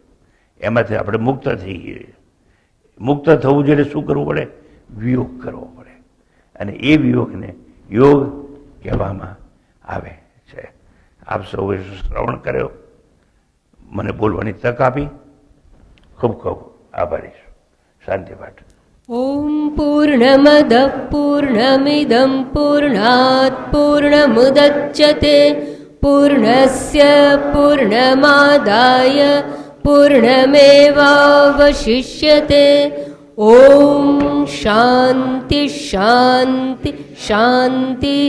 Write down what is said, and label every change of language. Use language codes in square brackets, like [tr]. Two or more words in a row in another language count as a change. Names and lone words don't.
[gu] એમાંથી આપણે મુક્ત થઈ ગઈએ. મુક્ત થવું જોઈએ શું કરવું પડે? વિયોગ કરવો પડે. અને એ વિયોગને યોગ કહેવામાં આવે છે. આપ સૌએ શ્રવણ કર્યો, મને બોલવાની તક આપી, ખૂબ ખૂબ આભારી છું. શાંતિ પાઠ. [sa] ॐ पूर्णमदः पूर्णमिदं पूर्णात् पूर्णमुदच्यते पूर्णस्य पूर्णमादाय पूर्णमेवावशिष्यते. ॐ शान्ति शान्ति शान्तिः.